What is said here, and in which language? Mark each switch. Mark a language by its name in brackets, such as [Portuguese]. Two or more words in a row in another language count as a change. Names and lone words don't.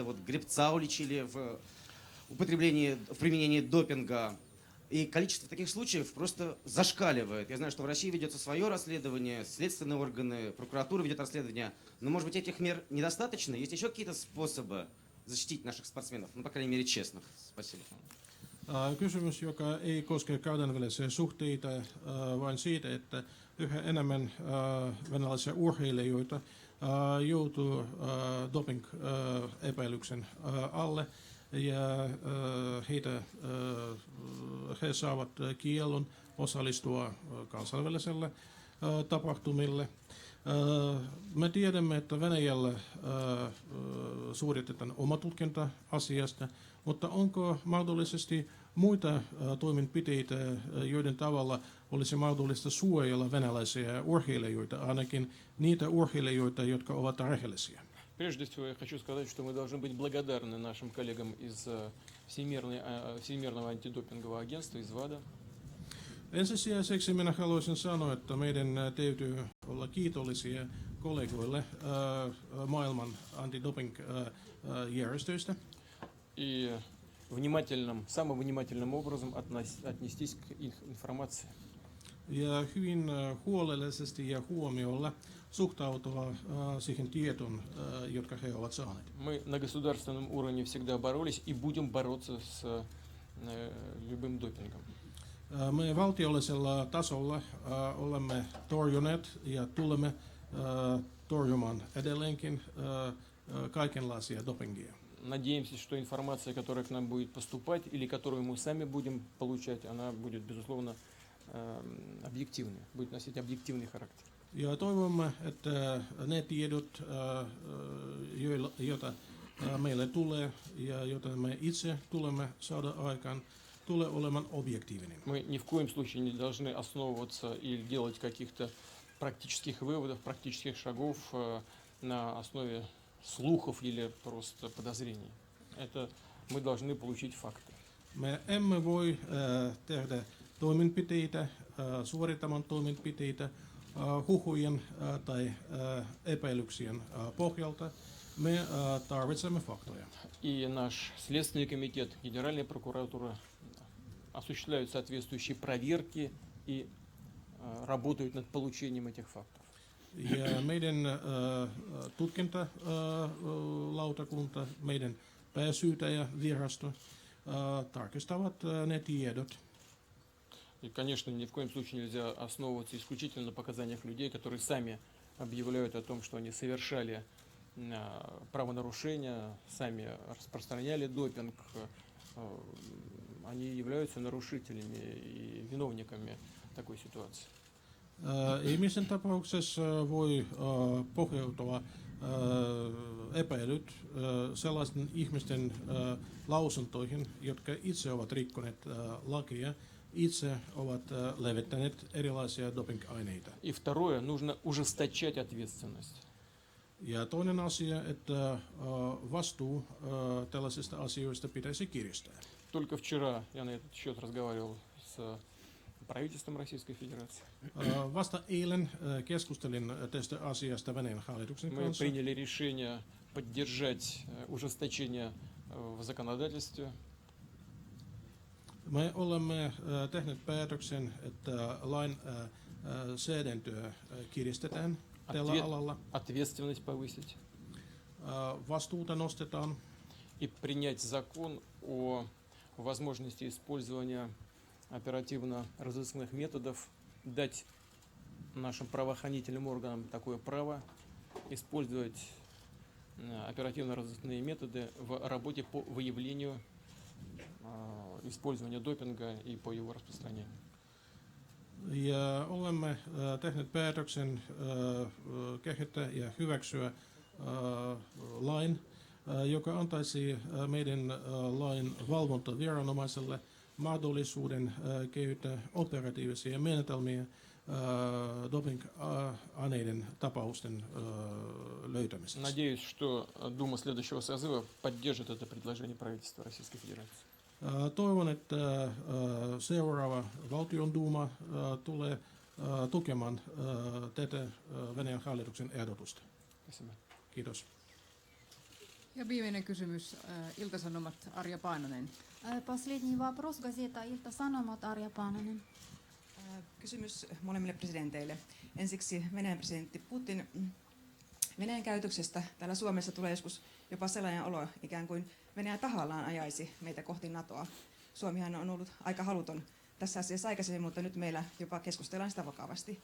[Russian] Вот Гребца уличили в применении допинга. И количество таких случаев просто зашкаливает. Я знаю, что в России ведется свое расследование, следственные органы, прокуратура ведет расследование. Но, может быть, этих мер недостаточно? Есть еще какие-то способы защитить наших спортсменов? Ну, по крайней мере, честных. Спасибо. [Finnish] Kysymys, joka ei koske kansainvälisiä suhteita, vaan siitä, että yhä enemmän venäläisiä urheilijoita joutuu doping-epäilyksen alle ja he saavat kiellon osallistua kansainväliselle tapahtumille. Me tiedämme, että Venäjällä suoritetaan oma tutkinta asiasta, mutta onko mahdollisesti muita toimenpiteitä, joiden tavalla olisi mahdollista suojella venäläisiä urheilijoita, ainakin niitä urheilijoita, jotka ovat rehellisiä? [Russian] Прежде всего, я хочу сказать, что мы должны быть благодарны нашим коллегам из Всемирного антидопингового агентства, из ВАДА. [Finnish] Ensisijaisesti minä haluaisin sanoa, että meidän täytyy olla kiitollisia kollegoille maailman antidoping-järjestöistä. [Russian] И самым внимательным образом отнестись к их информации. [Finnish] Ja hyvin huolellisesti ja huomiolla suhtautua siihen tietoon, jotka he ovat saaneet. [Russian] Мы на государственном уровне всегда боролись и будем бороться с любым допингом. [Finnish] Me valtiollisella tasolla olemme torjuneet ja tulemme torjumaan edelleenkin kaikenlaisia dopingia. [Russian] Надеемся, что информация, которая к нам будет поступать или которую мы сами будем получать, она будет, безусловно, объективной, будет носить объективный характер. [Finnish] Ja toivomme, että ne tiedot, joita meille tulee ja joita me itse tulemme saada aikaan, tulee olemaan objektiivinen. [Russian] Мы ни в коем случае не должны основываться или делать каких-то практических выводов, практических шагов на основе слухов или просто подозрений. Это мы должны получить факты. [Finnish] Me emme voi tehdä toimenpiteitä, suorittamaan toimenpiteitä huhujen tai epäilyksien pohjalta. Me tarvitsemme faktoja. [Russian] И наш Следственный комитет, Генеральная прокуратура осуществляют соответствующие проверки и работают над получением этих фактов. [Finnish] Ja meidän tutkintalautakunta, meidän pääsyytäjävirasto tarkistavat ne tiedot. [Russian] И, конечно, ни в коем случае нельзя основываться исключительно на показаниях людей, которые сами объявляют о том, что они совершали правонарушения, сами распространяли допинг. Они являются нарушителями и виновниками такой ситуации. [Finnish] Ihmisen tapauksessa voi pohjautua epäilyt sellaisten ihmisten lausuntoihin, jotka itse ovat rikkoneet lakia, itse ovat levittäneet erilaisia doping-aineita. [Russian] И второе, нужно ужесточать ответственность. [Finnish] Ja toinen asia, että vastuu tällaisista asioista pitäisi kiristää. [Russian] Только вчера я на этот счет разговаривал с правительством Российской Федерации. [Finnish] Vasta eilen keskustelin tästä asiasta Venäjän hallituksen [Russian] Мы [Finnish] kanssa. [Russian] приняли решение поддержать ужесточение в законодательстве. [Finnish] Me olemme tehneet päätöksen, että lainsäädäntöä kiristetään tällä alalla. [Russian] Ответственность повысить. [Finnish] Vastuuta nostetaan. [Russian] И принять закон о возможности использования оперативно-розыскных методов, дать нашим правоохранительным органам такое право использовать оперативно-розыскные методы в работе по выявлению использования допинга и по его распространению. [Finnish] Ja olemme tehneet päätöksen kehittää ja hyväksyä lain, joka antaisi meidän lain valvontaviranomaiselle mahdollisuuden kehittää operatiivisia menetelmiä doping-aineiden tapausten löytämiseksi. [Russian] Надеюсь, что Дума следующего созыва поддержит это предложение правительства Российской Федерации. [Finnish] Toivon, että seuraava valtionduuma tulee tukemaan tätä Venäjän hallituksen ehdotusta. [Russian] Спасибо. [Finnish] Kiitos. Ja viimeinen kysymys, Ilta-Sanomat, Arja Paananen. [Russian] Последний вопрос, газета Ilta-Sanomat, Arja Paananen. [Finnish] Kysymys molemmille presidenteille. Ensiksi Venäjän presidentti Putin. Venäjän käytöksestä täällä Suomessa tulee joskus jopa sellainen olo, ikään kuin Venäjä tahallaan ajaisi meitä kohti NATOa. Suomihan on ollut aika haluton tässä asiassa aikaisemmin, mutta nyt meillä jopa keskustellaan sitä vakavasti.